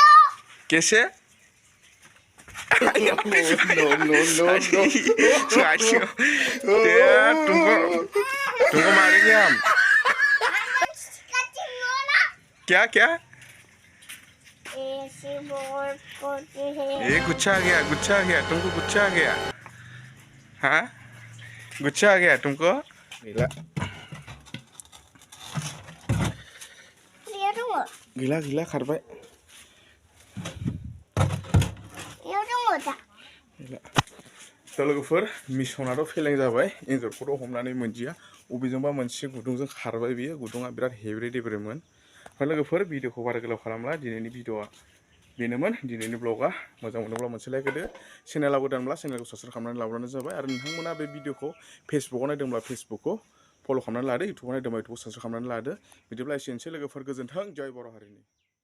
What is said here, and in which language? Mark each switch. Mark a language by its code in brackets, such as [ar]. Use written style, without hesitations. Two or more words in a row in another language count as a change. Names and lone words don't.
[hi] कैसे तुमको मारेंगे हम क्या क्या ये गुच्छा आ गया तुमको गुच्छा आ गया हाँ गुच्छा आ गया तुमको गीला गीला खारबाय [brx] दा लोगोफोर मिसनाथ' फेलें जाबाय एन्जरखौथ' हमनानै मोनजिया बबेजोंबा मोनसे गुदुंजों खारबाय बियो गुदुङा बिराद हेब्रे देब्रेमोन ओमफ्राय लोगोफोर भिडिअखौ बारा गोलाव खालामला दिनैनि भिडिअआ बेनोमोन दिनैनि ब्लगा मोजां मोनोब्ला मोनसे लाइक होदो चेनेलाव गोदानब्ला चेनेलखौ साबस्क्राइब खालामनानै लाब्लानो जाबाय आरो नोंथांमोना बे भिडिअखौ फेसबुकाव नायदोंब्ला फेसबुकखौ फल' खालामनानै लादो इउटुबाव नायदोंब्ला इउटुबखौ साबस्क्राइब खालामनानै लादो बिदिब्ला एसेनोसै लोगोफोर गोजोन्थों जय बर' हारिनि